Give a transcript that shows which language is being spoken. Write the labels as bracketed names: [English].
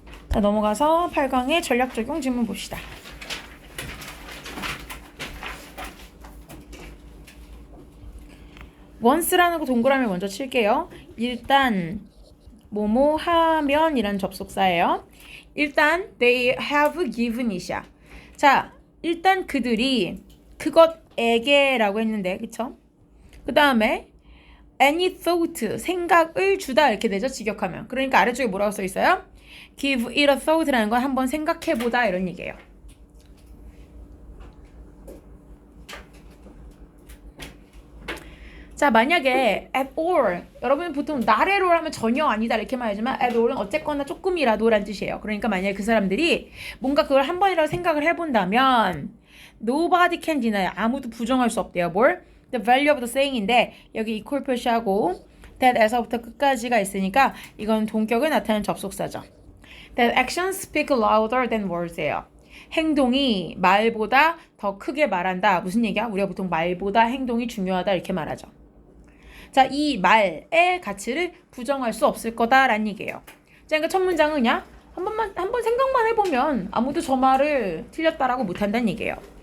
[Korean] 자, 넘어가서 8강의 전략 적용 질문 봅시다. once라는 거 동그라미 먼저 칠게요. 일단 뭐뭐 하면 이란 접속사예요. 일단 [English] they have given it이야. [Korean] 자, 일단 그들이 그것에게라고 했는데 그쵸? 그 다음에 [English] any thought [Korean] 생각을 주다 이렇게 되죠. 직역하면. 그러니까 아래쪽에 뭐라고 써 있어요? [English] give it a thought [Korean] 라는 건 한번 생각해보다 이런 얘기예요. 자, 만약에 at all 여러분 보통 [English] not at all [Korean] 하면 전혀 아니다 이렇게 말하지만 at all은 어쨌거나 조금이라도 라는 뜻이에요. 그러니까 만약에 그 사람들이 뭔가 그걸 한 번이라도 생각을 해본다면 [English] nobody can deny [Korean] 아무도 부정할 수 없대요. 뭘? [English] the value of the saying [Korean] 인데 여기 equal 표시하고 that에서부터 끝까지가 있으니까 이건 동격을 나타내는 접속사죠. [English] That actions speak louder than words예요. [Korean] 행동이 말보다 더 크게 말한다. 무슨 얘기야? 우리가 보통 말보다 행동이 중요하다 이렇게 말하죠. 자, 이 말의 가치를 부정할 수 없을 거다라는 얘기예요. 자, 그러니까 첫 문장은 그냥 한번 생각만 해보면 아무도 저 말을 틀렸다라고 못한다는 얘기예요.